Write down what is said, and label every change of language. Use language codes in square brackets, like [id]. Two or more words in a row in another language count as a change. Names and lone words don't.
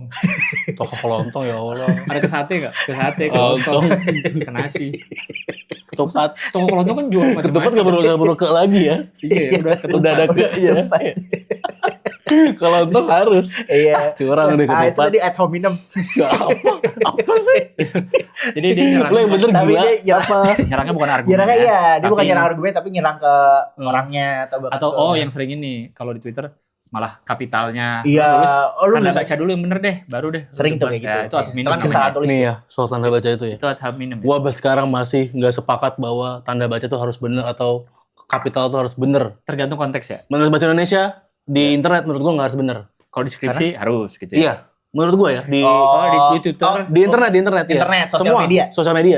[id] Toko kelontong ya Allah. Ada ke sate nggak? Ke sate, ke Kelontong. lontong, ke nasi. Ketupat. Toko kelontong kan jual Ketupat macam-macam. gak perlu ke lagi ya. Iya, udah ketupat. Udah ada ke ya. Kelontong harus. Iya. Curang deh Ah, itu ketupat. [la] tadi ad hominem. [id] Gak apa. Apa sih? Jadi dia nyerang. Lo yang bener Tapi gila. dia nyerang, Apa? Nyerangnya bukan argumen. nyerangnya iya, dia bukan Tapi- nyerang argumen tapi nyerang ke orangnya atau bahkan Atau ke- yang sering ini kalau di Twitter malah kapitalnya. Iya, Tulis, oh lu Tanda bisa baca dulu yang bener deh, baru deh. sering tuh Debat. kayak gitu. Ya, itu [la] ad hominem. [id] Itu kan kesalahan tulis. Nih ya, soal tanda baca itu ya. Itu [la] ad hominem. [id] Ya? Gua sampai sekarang masih nggak sepakat bahwa tanda baca itu harus bener atau kapital itu harus bener. Tergantung konteks ya. Menurut bahasa Indonesia di internet menurut gua nggak harus bener. Kalau di skripsi harus gitu ya. Iya, menurut gua ya di Oh, di Twitter, oh, di internet iya. internet, sosial Semua, media. sosial media.